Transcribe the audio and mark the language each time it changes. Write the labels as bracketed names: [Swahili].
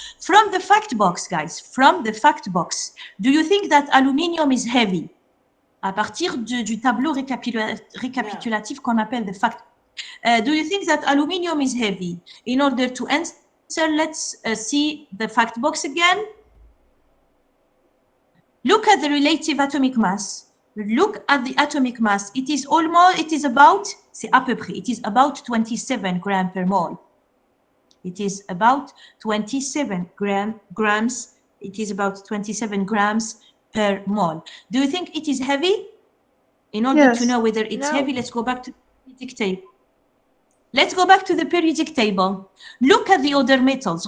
[English] From the fact box, guys, from the fact box, do you think that aluminium is heavy? [French] À partir du tableau récapitulatif qu'on appelle the fact. [English] Do you think that aluminium is heavy? In order to answer, let's see the fact box again. Look at the relative atomic mass. Look at the atomic mass. It is about, [French] c'est à peu près, [English] it is about 27 grams per mole. It is about 27 grams. It is about 27 grams per mole. Do you think it is heavy? In order to know whether it's heavy, let's go back to the periodic table. Let's go back to the periodic table. Look at the other metals.